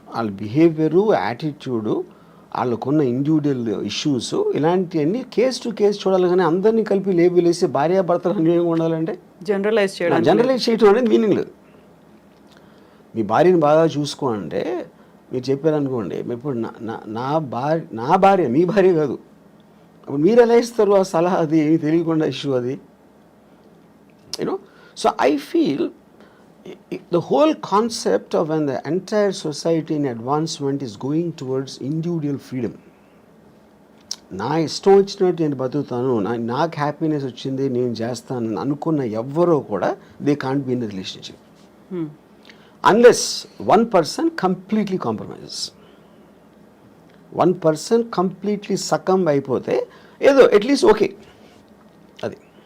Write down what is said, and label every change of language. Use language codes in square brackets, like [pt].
[te] వాళ్ళ behaviour, attitude, వాళ్ళకున్న individual issues, ఇలాంటివన్నీ కేస్ టు కేస్ చూడాలి. కానీ అందరినీ కలిపి లేబుల్ వేసి భార్యాభర్తలు అన్యోన్యంగా ఉండాలంటే జనరలైజ్ చేయడం జనరలైజ్ చేయడం అనేది మీనింగ్ లేదు. మీ భార్యని బాగా చూసుకో అంటే మీరు చెప్పారనుకోండి, ఇప్పుడు నా భార్య మీ భార్య కాదు, అప్పుడు మీరు ఎలా ఇస్తారు ఆ సలహా? అది ఏమి తెలియకుండా ఇష్యూ అది, you know. [en] So I feel the whole concept of when the entire society in advancement is going towards individual freedom. [te] నా ఇష్టం వచ్చినట్టు నేను బతుకుతాను, నాకు హ్యాపీనెస్ వచ్చింది నేను చేస్తాను అనుకున్న ఎవ్వరూ కూడా [en] They can't be in relationship unless one person completely compromises. [te] One person completely succumb అయిపోతే ఏదో అట్లీస్ట్ ఓకే అది.